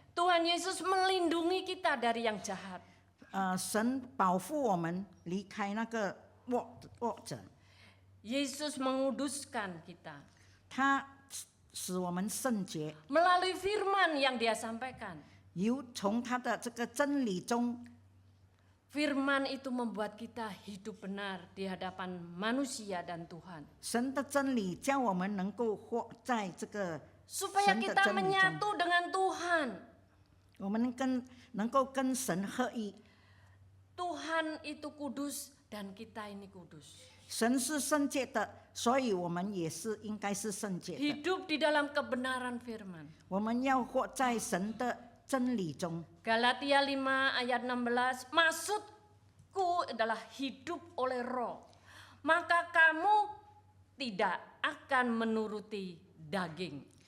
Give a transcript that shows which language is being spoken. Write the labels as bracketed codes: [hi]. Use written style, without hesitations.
[id] Tuhan Yesus melindungi kita dari yang jahat. [zh] 神保护我们离开那个恶者。 [id] Yesus menguduskan kita. [zh] 他使我们圣洁， [id] Melalui firman yang dia sampaikan. [zh] 从他的这个真理中， [id] Firman itu membuat kita hidup benar di hadapan manusia dan Tuhan. [zh] 神的真理叫我们能够活在这个 [id] Supaya [zh] 神的 [id] kita [zh] 真理中， [id] menyatu dengan Tuhan. [zh] 我们能够跟神合一。 [id] Tuhan itu kudus dan kita ini kudus. [zh] 神是圣洁的，所以我们也是应该是圣洁的。 [id] Hidup di dalam kebenaran firman. [zh] 我们要活在神的真理中。 [id] Galatia 5 ayat 16, maksudku adalah hidup oleh roh, maka kamu tidak akan menuruti daging.